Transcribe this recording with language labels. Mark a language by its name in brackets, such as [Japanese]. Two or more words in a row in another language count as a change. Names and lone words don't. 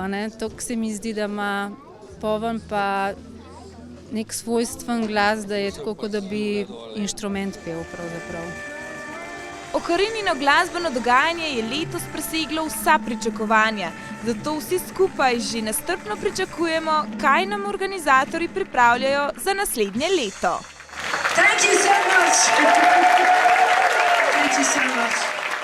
[Slovenian] Tako se mi zdi, da ima poven pa nek svojstven glas, da je tako, kot da bi inštrument pel pravzaprav. Okarinino glasbeno dogajanje je letos preseglo vsa pričakovanja, zato vsi skupaj že nestrpno pričakujemo, kaj nam organizatorji pripravljajo za naslednje leto. [English] Thank you so much. Thank you so much.